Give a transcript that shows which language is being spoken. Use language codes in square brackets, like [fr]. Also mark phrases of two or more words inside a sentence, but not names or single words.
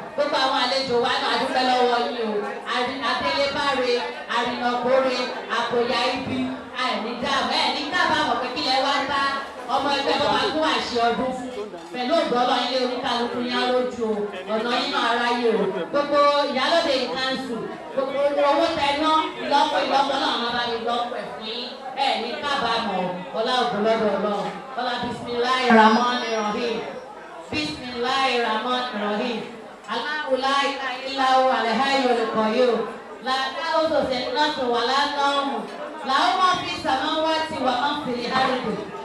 [yo] Gbogbo àwọn àlejò wa náà, a dúpẹ́ lọ́wọ́ yín o. Àrí-, adélébáre, àrìnàkóre, àkòyà ibi, àìní dààmú, ẹ̀ ní kábàámọ̀ pé kí lẹ wá bá ọmọ ẹgbẹ́ bọ́ máa kó àṣẹ ọdún fún. Pẹ̀lú ògbó Ọlọ́run, ilé oníkálukú yín á lójú o. Ọ̀nà yín máa ráyè o. Gbogbo ìyálóde yìí káńsù, gbogbo owó tẹ ná, ìlọ́po ìlọ́po náà máa bá mi lọ́pọ̀ ẹ̀ fún yín. Ẹ ní kábàámọ̀, ọlá ògo lọ́dọ̀ Ọlọ́run. [ar] Ọlá بسم الله الرحمن الرحيم. بسم الله الرحمن الرحيم. الله لا إله إلا هو الحي القيوم. لا تأخذه سنة ولا نوم. له ما في السماوات وما في الأرض.